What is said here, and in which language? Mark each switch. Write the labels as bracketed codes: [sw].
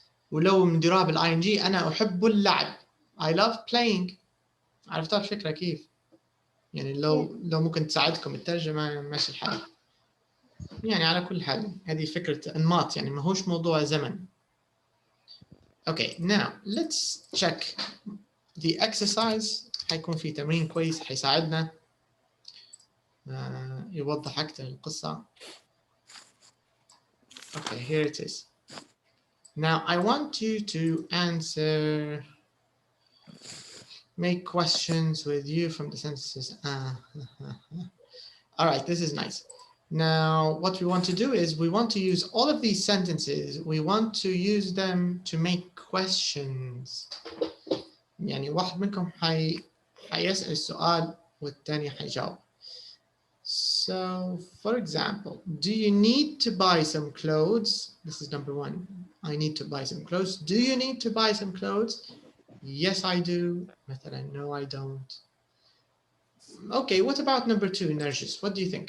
[ar] ولو مديرها بالآي إن جي أنا أحب اللعب. [en] I love playing. [ar] عرفتوا الفكرة كيف؟ يعني لو ممكن تساعدكم الترجمة ماشي الحال. يعني على كل حال هذه فكرة أنماط، يعني ما هوش موضوع زمن. [en] Okay, now let's check the exercise. [ar] حيكون في تمرين كويس حيساعدنا يوضح أكثر القصة. [en] Okay, here it is. Now I want you to answer, make questions with you from the sentences. All right, this is nice. Now what we want to do is we want to use all of these sentences. We want to use them to make questions. [ar] يعني واحد منكم حيسأل السؤال والثاني حيجاوب. [en] So, for example, do you need to buy some clothes? This is number one. I need to buy some clothes. Do you need to buy some clothes? Yes, I do. [ar] مثلا, [en] no, I don't. Okay, what about number two, Narjis? What do you think?